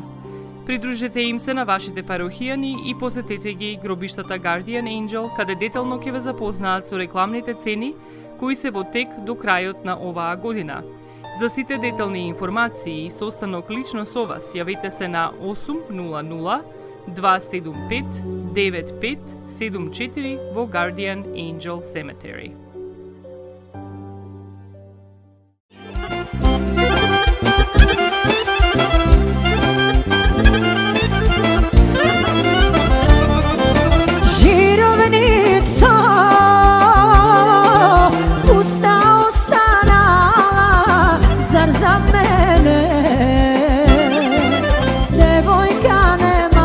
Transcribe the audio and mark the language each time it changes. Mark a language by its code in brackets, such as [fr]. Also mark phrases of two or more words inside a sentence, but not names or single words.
[mk] Придружете им се на вашите парохијани и посетете ги гробиштата Guardian Angel, каде детално ќе ве запознаат со рекламните цени кои се во тек до крајот на оваа година. За сите детални информации и состанок лично со вас, јавете се на 800 275 9574 во Guardian Angel Cemetery. Жировница, пуста остана, зар за мене девојка не